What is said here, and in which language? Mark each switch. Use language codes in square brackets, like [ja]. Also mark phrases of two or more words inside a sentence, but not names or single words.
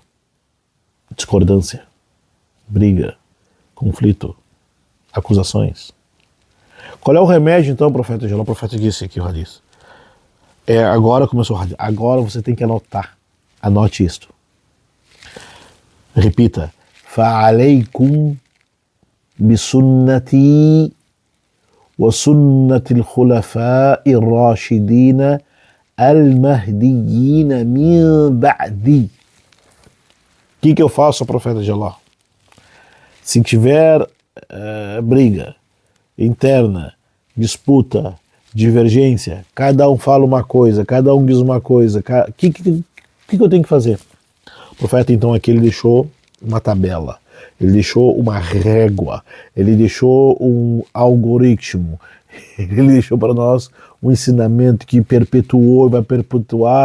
[pt] Discordância, briga, conflito, acusações. Qual é o remédio, então, profeta Geló? O profeta disse aqui, o hadith. Agora começou o hadith. Agora você tem que anotar. Anote isto. Repita. [ar] فَعَلَيْكُمْ بِسُنَّتِي وَسُنَّةِ الْخُلَفَاءِ الرَّاشِدِينَ الْمَهْدِيِّينَ مِنْ بَعْدِي. [pt] O que eu faço, profeta Geló? Se tiver briga interna, disputa, divergência, cada um fala uma coisa, cada um diz uma coisa, o que eu tenho que fazer? O profeta, então, aqui ele deixou uma tabela, ele deixou uma régua, ele deixou um algoritmo, ele deixou para nós um ensinamento que perpetuou e vai perpetuar.